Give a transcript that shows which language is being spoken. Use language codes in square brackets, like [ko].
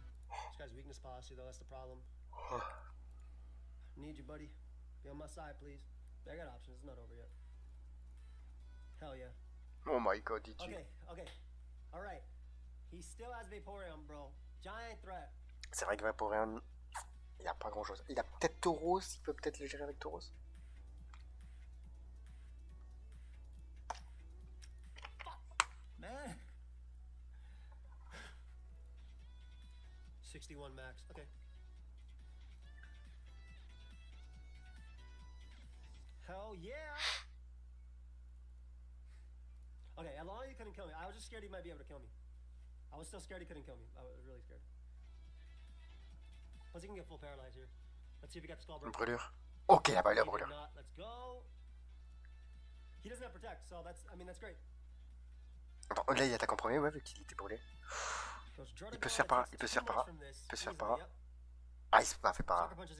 [en] This guy's weakness policy, though, that's the problem. Need you, buddy. Be on my side, please. I got options. It's not over yet. Hell yeah. Oh my god, DG. Okay, okay. Alright. He still has Vaporeon, bro. Giant threat. [fr] C'est vrai que Vaporeon, il a pas grand chose. Il a peut-être Tauros, il peut peut-être le gérer avec Tauros. [en] Man. 61 max. Okay. Hell yeah. Okay, as long as you couldn't kill me. I was just scared he might be able to kill me. I was still scared he couldn't kill me. I was really scared. Plus, he can get full paralyzed here. Let's see if he got the skull break. [fr] Brûlure. Ok, il a pas eu la [en] He did [fr] brûlure. [en] not. Let's go. He doesn't have protect, so that's. I mean, that's great. [fr] Attends, là il attaque en premier, ouais, vu qu'il était brûlé. Il peut se faire par là, il peut se faire par là, il peut se faire par là. Ah, il se fait par là.